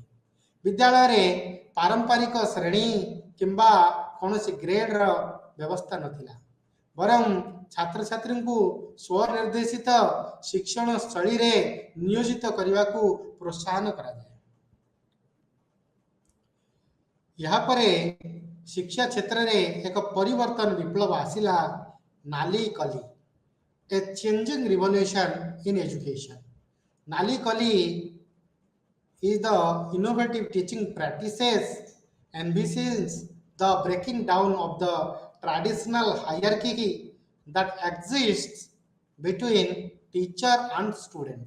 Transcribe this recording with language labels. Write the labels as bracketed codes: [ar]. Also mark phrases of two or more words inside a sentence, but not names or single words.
[or] ବିଦ୍ୟାଳୟରେ ପାରମ୍ପରିକ ଶ୍ରେଣୀ କିମ୍ବା କୌଣସି ଗ୍ରେଡର ବ୍ୟବସ୍ଥା ନଥିଲା, ବରଂ ଛାତ୍ରଛାତ୍ରୀଙ୍କୁ ସ୍ୱନିର୍ଦ୍ଦେଶିତ ଶିକ୍ଷଣ ଶୈଳୀରେ ନିୟୋଜିତ କରିବାକୁ ପ୍ରୋତ୍ସାହନ କରାଯାଏ। ଏହାପରେ ଶିକ୍ଷା କ୍ଷେତ୍ରରେ ଏକ ପରିବର୍ତ୍ତନ ବିପ୍ଳବ ଆସିଲା, ନାଲି କଲି, [en] a changing revolution in education. Nali Kali is the innovative teaching practices envisions the breaking down of the traditional hierarchy that exists between teacher and students.